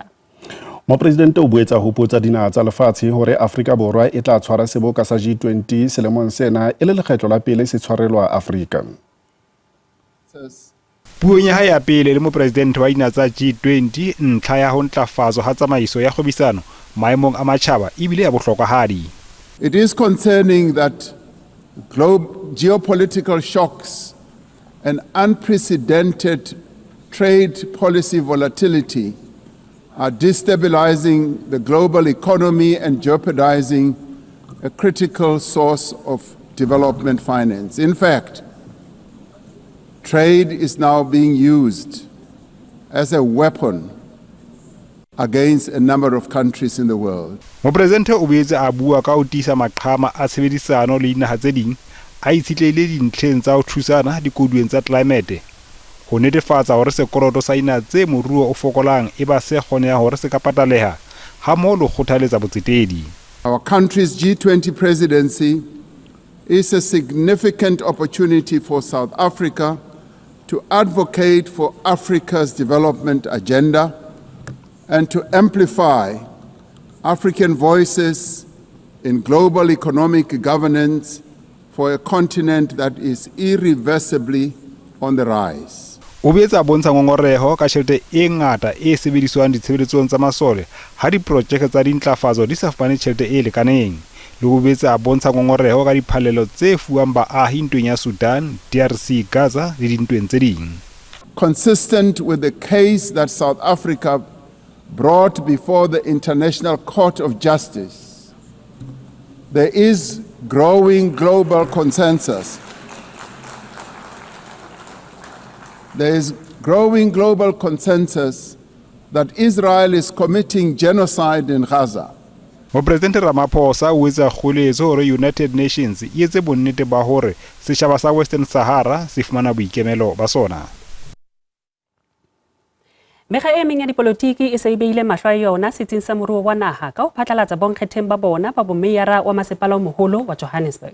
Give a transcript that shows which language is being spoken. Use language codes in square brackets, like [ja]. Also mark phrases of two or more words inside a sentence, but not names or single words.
[st] Mopresidente o boetsa ho potsa dinaha tsa lefatshe hore Afrika Borwa e tla tshwara seboka sa G20 selemong sena e le lekgetlo la pele se tshwarelwa Afrika. Puong ya hae ya pele le mopresidente wa dinaha tsa G20 ntlha ya ho ntlafatswa ha tsamaiso ya kgobisano maemong a matjhaba ebile ya bohlokwahadi. [en] It is concerning that geopolitical shocks and unprecedented trade policy volatility are destabilizing the global economy and jeopardizing a critical source of development finance. In fact, trade is now being used as a weapon against a number of countries in the world. [st] Mopresidente o boetse a bua ka ho tiisa maqhama a tshebedisano le dinaha tse ding a itshitlehile dintlheng tsa ho thusana dikoduweng tsa climate ho netefatsa hore sekoloto sa dinaha tse moruo o fokolang e ba se kgoneha hore se ka pataleha ha mmoho le kgothaletsa botsetedi. [en] Our country's G20 presidency is a significant opportunity for South Africa to advocate for Africa's development agenda and to amplify African voices in global economic governance for a continent that is irreversibly on the rise. [st] O boetse a bontsha ngongoreho ka tjhelete e ngata e sebediswang ditshebeletsong tsa masole ha diprojeke tsa dintlafatso di sa fumane tjhelete e lekaneng le ho boetse a bontsha ngongoreho ka diphallelo tse fuwang baahi ntweng ya Sudan, DRC, Gaza le dintweng tse ding. [en] Consistent with the case that South Africa brought before the International Court of Justice, there is growing global consensus. There is growing global consensus that Israel is committing genocide in Gaza. [st] Mopresidente Ramaphosa o etsa kgoeletso hore United Nations e etse bonnete ba hore setjhaba sa Western Sahara se fumana boikemelo ba sona. Mekga e meng ya dipolotiki e se beile mahlo a yona setsing sa moruo wa naha ka ho phatlalatsa bonkgetheng ba bona ba bomeyara wa masepala o moholo wa Johannesburg.